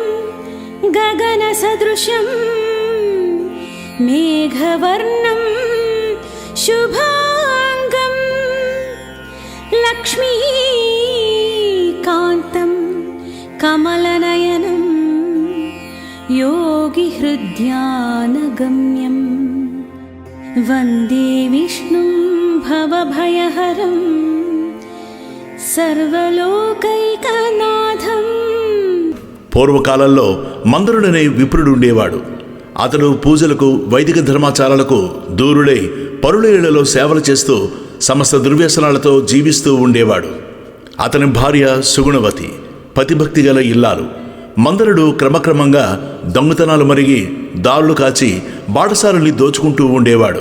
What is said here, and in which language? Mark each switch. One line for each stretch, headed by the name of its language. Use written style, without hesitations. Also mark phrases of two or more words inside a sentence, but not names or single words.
Sanskrit: గగనసదృశం మేఘవర్ణం శుభాంగం లక్ష్మీకాంతం కమలనయనం योगिहृद्यानगम्यं वन्दे विष्णुं भवभयहरं सर्वलोकैकनाथम्.
Telugu: పూర్వకాలంలో మందరుడనే విప్రుడు ఉండేవాడు. అతడు పూజలకు, వైదిక ధర్మాచారాలకు దూరుడై పరుల ఇళ్లలో సేవలు చేస్తూ సమస్త దుర్వ్యసనాలతో జీవిస్తూ ఉండేవాడు. అతని భార్య సుగుణవతి, పతిభక్తి గల ఇల్లాలు. మందరుడు క్రమక్రమంగా దొంగతనాలు మరిగి దారులు కాచి బాటసారుల్ని దోచుకుంటూ ఉండేవాడు.